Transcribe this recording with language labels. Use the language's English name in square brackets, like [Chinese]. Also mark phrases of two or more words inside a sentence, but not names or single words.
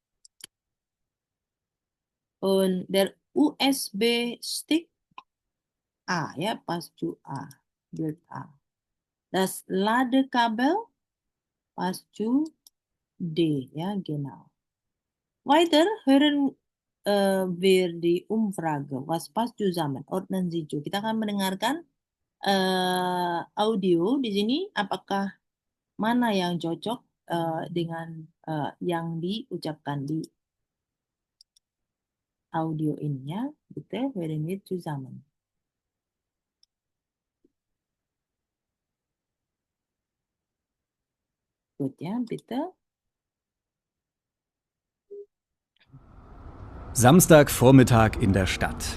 [German] Und der USB-Stick A ya, pascu A, Bild A. Das Ladekabel pascu D ya, genau. Weiter hören wir die Umfrage. Was passt zusammen? Ordnen Sie zu. [Indonesian] Kita akan mendengarkan audio di sini. Apakah mana yang cocok dengan yang diucapkan di audio ini ya? [German] Bitte hören wir zusammen. Gut ya, bitte. Samstagvormittag in der Stadt.